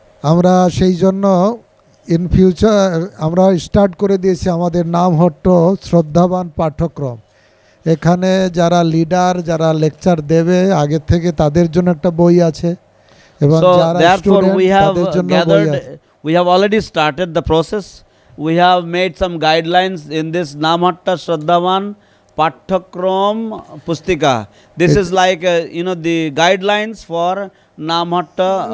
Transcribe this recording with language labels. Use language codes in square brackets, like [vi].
[bn] আমরা সেই জন্য ইন ফিউচার আমরা স্টার্ট করে দিয়েছি আমাদের নামহট্ট শ্রদ্ধাবান পাঠ্যক্রম। এখানে যারা লিডার যারা লেকচার দেবে আগে থেকে তাদের জন্য একটা বই আছে এবং যারা স্টুডেন্ট তাদের জন্য বই আছে। [en] We have already started the process. We have made some guidelines in this Namahatta Shraddhavan পাঠ্যক্রম পুস্তিকা, this is like the guidelines for Namahatta